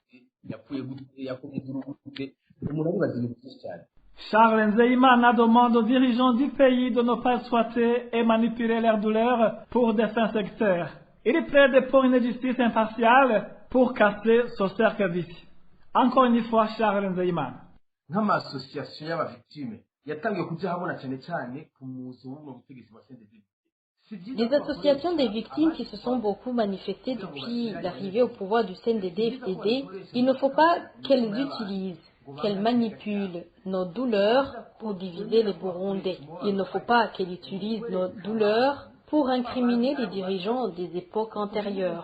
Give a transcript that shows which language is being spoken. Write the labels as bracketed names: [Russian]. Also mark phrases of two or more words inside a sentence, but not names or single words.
[French] Charles Nzeyimana demande aux dirigeants du pays de ne pas exploiter et manipuler leur douleur pour des fins sectaires. Il plaide pour une justice impartiale pour casser ce cercle vicieux. Encore une fois, Charles Nzeyimana. [Rundi] nk'amasosiyasiyo y'abavictime yatangiye kuja habona cyane cyane ku muzi w'ubwo butegetsi bwa CNDD. [French] Les associations des victimes qui se sont beaucoup manifestées depuis l'arrivée au pouvoir du CNDD-FDD, il ne faut pas qu'elles utilisent, qu'elles manipulent nos douleurs pour diviser les Burundais. Il ne faut pas qu'elles utilisent nos douleurs pour incriminer les dirigeants des époques antérieures.